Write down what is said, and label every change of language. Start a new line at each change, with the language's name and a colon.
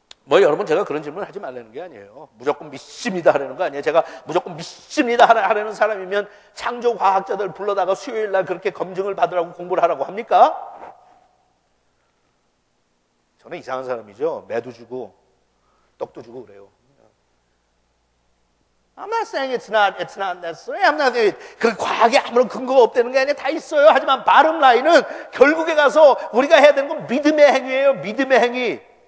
Korean: 여러분, 제가 그런 질문을 하지 말라는 게 아니에요. 무조건 믿습니다 하라는 거 아니에요. 제가 무조건 믿습니다 하라는 사람이면 창조 과학자들 불러다가 수요일 날 그렇게 검증을 받으라고 공부를 하라고 합니까? 저는 이상한 사람이죠. 매도 주고 떡도 주고 그래요.
English: I'm not saying it's not necessary. I'm not saying
Korean: 그 과학에 아무런 근거가 없다는 게 아니라 다 있어요. 하지만 bottom line은 결국에 가서 우리가 해야 되는 건 믿음의 행위예요. 믿음의 행위.